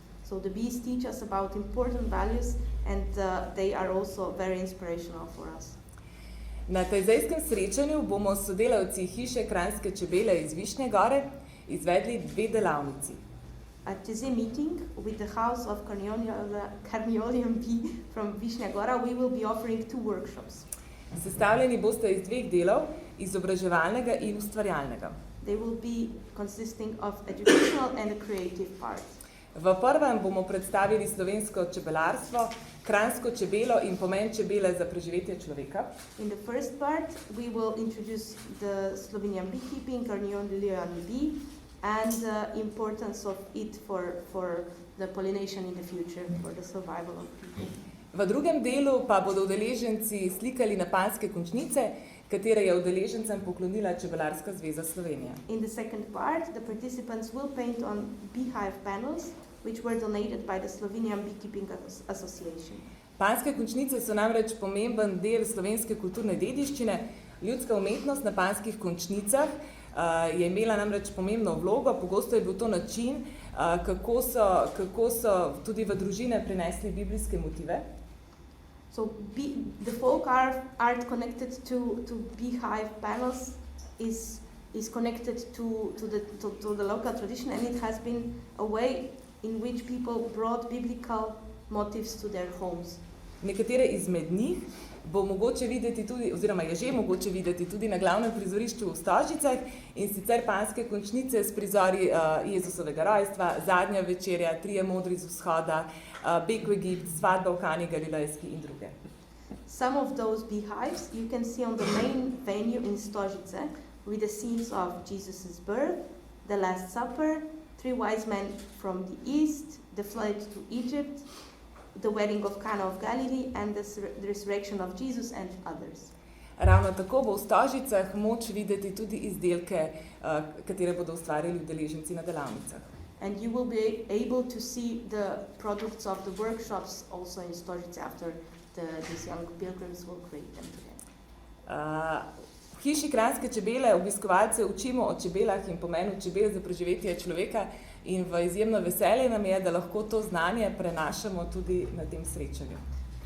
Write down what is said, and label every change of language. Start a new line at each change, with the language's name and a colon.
English: So the bees teach us about important values and they are also very inspirational for us.
Slovenian: Na tajzejskem srečanju bomo s sodelavci hiše Kranjske čebele iz Višnje Gore izvedli 2 delavnici.
English: At this meeting with the House of Carniolian Bee from Višnja Gora, we will be offering 2 workshops.
Slovenian: Sestavljeni boste iz 2 delov, izobraževalnega in ustvarjalnega.
English: They will be consisting of educational and a creative part.
Slovenian: V prvem bomo predstavili slovensko čebelarstvo, kranjsko čebelo in pomen čebele za preživetje človeka.
English: In the first part, we will introduce the Slovenian beekeeping, Carniolian bee, and the importance of it for the pollination in the future, for the survival of people.
Slovenian: V drugem delu pa bodo udeleženci slikali na panjske končnice, katere je udeležencem poklonila Čebelarska zveza Slovenije.
English: In the second part, the participants will paint on beehive panels, which were donated by the Slovenian Beekeeping Association.
Slovenian: Panjske končnice so namreč pomemben del slovenske kulturne dediščine. Ljudska umetnost na panjskih končnicah je imela namreč pomembno vlogo. Pogosto je bil to način, kako so tudi v družine prinesli biblijske motive.
English: So the folk art connected to beehive panels is connected to the local tradition, and it has been a way in which people brought biblical motifs to their homes.
Slovenian: Nekatere izmed njih bo mogoče videti tudi, oziroma je že mogoče videti tudi na glavnem prizorišču v Stožicah, in sicer panjske končnice s prizori Jezusovega rojstva, Zadnja večerja, Trije modri z vzhoda, Beg v Egipt, Svadba v Kani Galilejski in druge.
English: Some of those beehives you can see on the main venue in Stožice with the scenes of Jesus' birth, the Last Supper, 3 wise men from the east, the flight to Egypt, the wedding of Cana of Galilee and the resurrection of Jesus and others.
Slovenian: Ravno tako bo v Stožicah moč videti tudi izdelke, katere bodo ustvarili udeleženci na delavnicah.
English: And you will be able to see the products of the workshops also in Stožice after these young pilgrims will create them together.
Slovenian: V hiši Kranjske čebele obiskovalce učimo o čebelah in pomenu čebel za preživetje človeka in v izjemno veselje nam je, da lahko to znanje prenašamo tudi na tem srečanju.